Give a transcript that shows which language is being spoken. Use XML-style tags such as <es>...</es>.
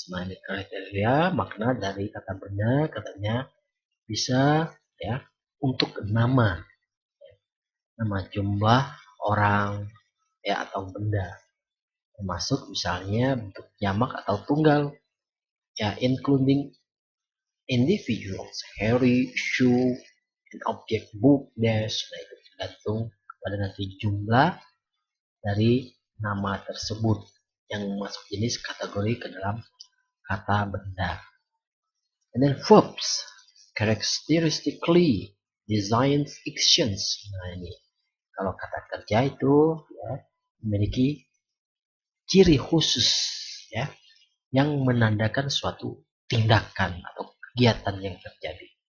<id>Nah, ini kriteria makna dari kata benda, katanya bisa, ya, untuk nama jumlah orang, ya, atau benda, termasuk misalnya bentuk jamak atau tunggal, ya,</id> <en>including individuals, Harry, shoe, and object, book, dash.</en> <id>Nah, itu tergantung pada nanti jumlah dari nama tersebut yang masuk jenis kategori ke dalam kata benda.</id> <en>And then verbs, characteristically designs actions.</en> <id>Nah, ini kalau kata kerja itu, ya, memiliki ciri khusus, ya, yang menandakan suatu tindakan atau kegiatan yang terjadi.</id>